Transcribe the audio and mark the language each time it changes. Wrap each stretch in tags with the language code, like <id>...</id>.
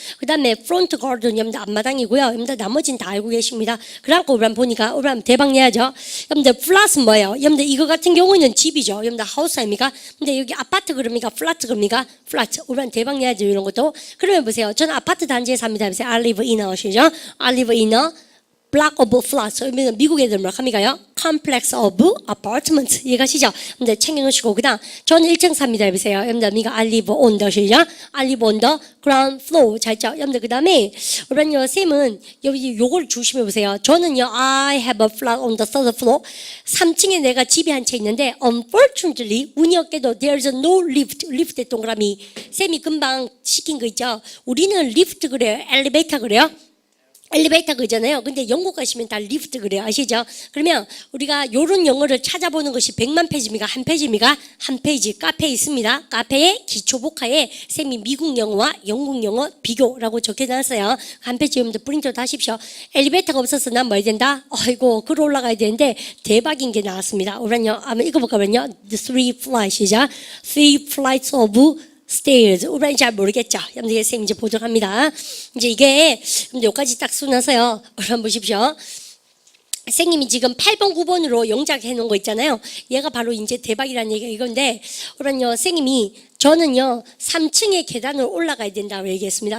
<ko>그 다음에</ko> <en>front garden</en> <ko>여러분들 앞마당이고요. 여러분들 나머지는 다 알고 계십니다. 그래갖고 여러분 보니까 여러분 대박 내야죠. 여러분들 플랫은 뭐예요? 여러분들 이거 같은 경우는 집이죠. 여러분들 하우스 아닙니까? 근데 여기 아파트 그럽니까? 플랫 그럽니까? 플랫. 여러분 대박 내야죠. 이런 것도. 그러면 보세요. 저는 아파트 단지에 삽니다. 보세요.</ko> <en>I live in a</en> <ko>시죠?</ko> <en>I live in a block of flats.</en> <ko>미국 애들 뭐라 합니까요?</ko> <en>complex of apartments.</en> <ko>이해가시죠? 근데 챙겨놓으시고 그다음 저는 1층 삽니다. 해보세요. 여러분들 미가</ko> <en>I live on the</en> <ko>시죠?</ko> <en>I live on the ground floor.</en> <ko>잘 있죠? 여러분들 그다음에 여러분요 쌤은 여기 요걸 조심해 보세요. 저는요</ko> <en>I have a flat on the third floor.</en> <ko>3층에 내가 집이 한 채 있는데 unfortunately 운이 없게도</ko> <en>there's no lift.</en> <ko>리프트 동그라미. 쌤이 금방 시킨 거 있죠? 우리는 리프트 그래요. 엘리베이터 그래요? 엘리베이터 그잖아요. 근데 영국 가시면 다 리프트 그래요. 아시죠? 그러면 우리가 요런 영어를 찾아보는 것이 100만 페이지입니까? 한 페이지입니까? 한 페이지 카페에 있습니다. 카페에 기초복화에 쌤이 미국 영어와 영국 영어 비교라고 적혀놨어요. 한 페이지 여러분들 프린트도 하십시오. 엘리베이터가 없어서 난 뭐 해야 된다? 아이고 글 올라가야 되는데 대박인 게 나왔습니다. 우리는요 한번 읽어볼까요?</ko> <en>The three flights이죠. Three flights of stairs.</en> <ko>우리는 잘 모르겠죠. 여러분들 선생님 이제 보도록 합니다. 이제 이게 여기까지 딱 쓰나서요. 한번 보십시오. 선생님이 지금 8번, 9번으로 영작해 놓은 거 있잖아요. 얘가 바로 이제 대박이라는 얘기가 이건데, 우리는요, 선생님이 저는요 3층의 계단을 올라가야 된다고 얘기했습니다.</ko>